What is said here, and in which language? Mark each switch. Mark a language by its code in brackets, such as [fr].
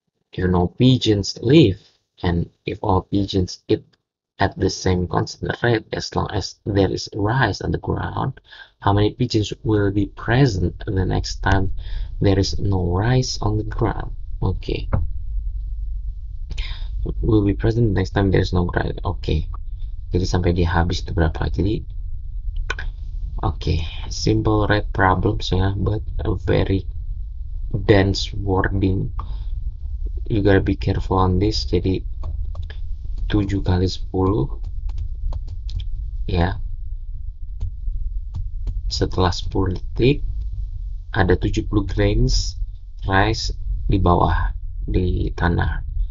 [en] If no pigeons leave and if all pigeons eat at the same constant rate, as long as there is rice on the ground, how many pigeons will be present the next time there is no rice on the ground? Okay, will be present next time there is no rice. [id] Okay, jadi sampai dia habis itu berapa? [en] Jadi okay, simple rate problems ya, but a very dense wording. You gotta be careful on this. [id] Jadi 7 kali 10 ya, setelah 10 detik ada 70 [en] grains rice [id] di bawah di tanah.